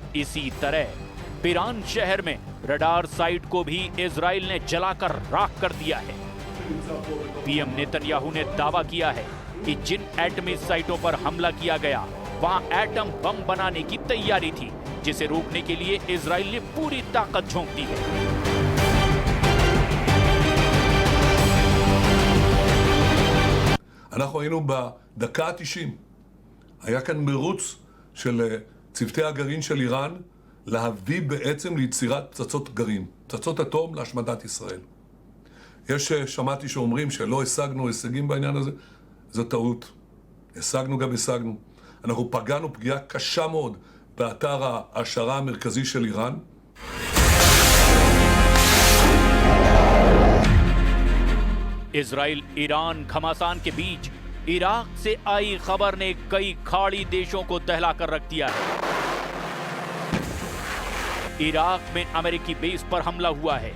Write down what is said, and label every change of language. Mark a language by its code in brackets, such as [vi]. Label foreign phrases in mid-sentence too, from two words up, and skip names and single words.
[hi] और इसी तरह पिरान शहर में [en] radar site [hi] को भी इजराइल ने जलाकर राख कर दिया है। पीएम नेतन्याहू ने दावा किया है कि जिन एटमी साइटों पर हमला किया गया वहां एटम बम बनाने की तैयारी थी, जिसे रोकने के लिए इजराइल ने पूरी ताकत झोंक दी है। [he] אנחנו היינו בדקה ה-90. היה כאן מרוץ של צוותי הגרעין של איראן להביא בעצם ליצירת פצצות גרעין, פצצות אטום להשמדת ישראל. שמעתי שאומרים שלא השגנו הישגים בעניין הזה, זו טעות. השגנו גם השגנו. אנחנו פגענו פגיעה קשה מאוד באתר ההעשרה המרכזי של איראן. [hi] इजराइल ईरान घमासान के बीच इराक से आई खबर ने कई खाड़ी देशों को दहला कर रख दिया है। इराक में अमेरिकी बेस पर हमला हुआ है।